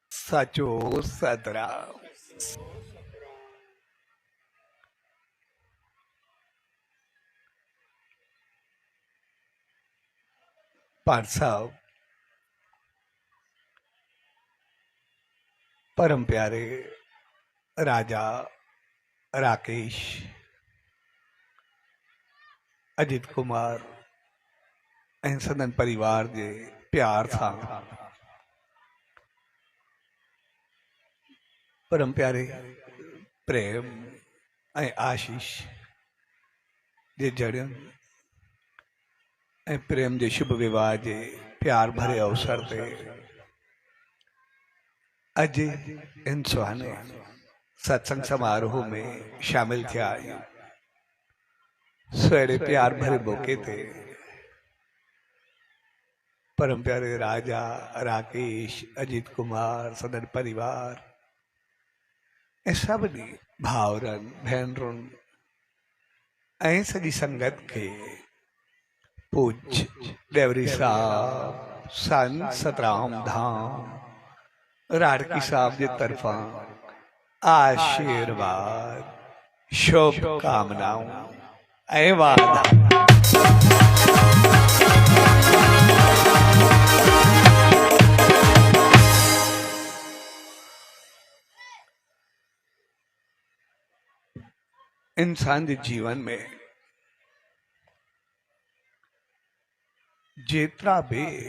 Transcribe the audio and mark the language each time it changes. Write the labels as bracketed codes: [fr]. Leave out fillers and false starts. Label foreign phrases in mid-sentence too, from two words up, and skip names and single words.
[sd] साचो सतराम। पाठ साहब परम प्यारे राजा राकेश अजित कुमार ऐं सदन परिवार जे प्यार सां परम प्यारे प्रेम ऐं आशीष जे जड़ियुनि ऐं प्रेम जे शुभ विवाह जे प्यार भरे अवसर ते अॼु इन सुहाने सत्संग समारोह में शामिल थिया आहियूं। सुहिणे प्यार भरे मौके ते परम प्यारे राजा राकेश अजित कुमार सदन परिवार ऐं सभिनी भाउरनि भेनरुनि ऐं सॼी संगत खे पूज्य देवरी साहब संत सतराम धाम राडकी साहब जे तरफां आशीर्वाद शुभकामनाओं ऐं वादा। इंसान के जीवन में जेतरा भी